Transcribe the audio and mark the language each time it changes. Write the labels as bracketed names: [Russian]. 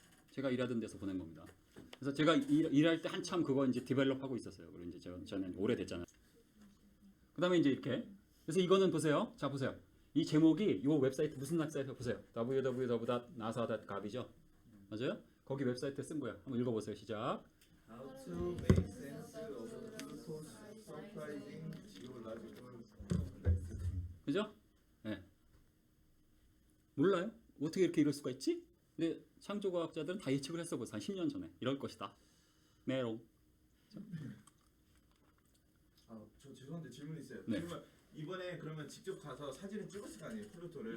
[Korean] 제가 일하던 데서 보낸 겁니다. 그래서 제가 일할 때 한참 그거 이제 디벨롭하고 있었어요. 그리고 이제 저는 오래됐잖아요. 그다음에 이제 이렇게. 그래서 이거는 보세요. 자 보세요. 이 제목이 이 웹사이트 무슨 웹사이트 보세요. www.nasa.gov이죠. 맞아요? 거기 웹사이트에 쓴 거예요. 한번 읽어보세요. 시작. [English] How to make sense of Pluto's surprising geological complexity. [Korean] 그죠? 예. 몰라요? 어떻게 이렇게 이럴 수가 있지? 근데 창조과학자들은 다 예측을 했어. 벌써 한 10년 전에 이럴 것이다. 메롱. 저 죄송한데 질문 있어요. 네. 그러면 이번에 그러면 직접 가서 사진을 찍었을 거 아니에요 플루토를?